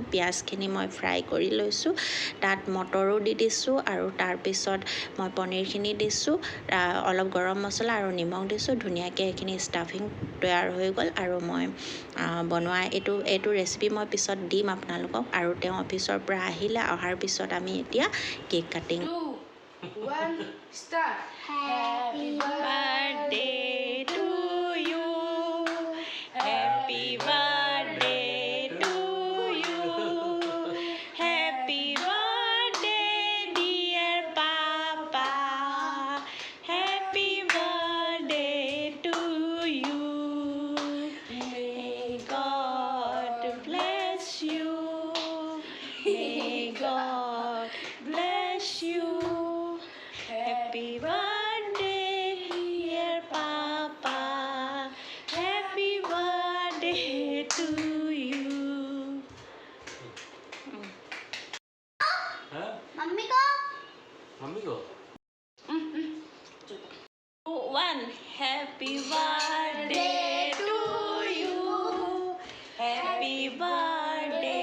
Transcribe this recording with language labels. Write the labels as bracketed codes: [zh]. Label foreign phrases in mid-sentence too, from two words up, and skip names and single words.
[as] পিঁয়াজখিনি মই ফ্ৰাই কৰি লৈছোঁ, তাত মটৰো দি দিছোঁ আৰু তাৰপিছত মই পনীৰখিনি দিছোঁ, অলপ গৰম মছলা আৰু নিমখ দিছোঁ। ধুনীয়াকৈ এইখিনি ষ্টাফিং তৈয়াৰ হৈ গ'ল। আৰু মই বনোৱা এইটো ৰেচিপি মই পিছত দিম আপোনালোকক। আৰু তেওঁ অফিচৰ পৰা অহাৰ পিছত আমি এতিয়া [en] cake cutting. 2, 1, start. Happy birthday to you, happy birthday to you, happy birthday dear Papa, happy birthday to you, may God bless you, may God bless you, happy birthday dear Papa, happy birthday to you. [hi] मम्मी को [en] 2, 1, happy birthday to you, happy birthday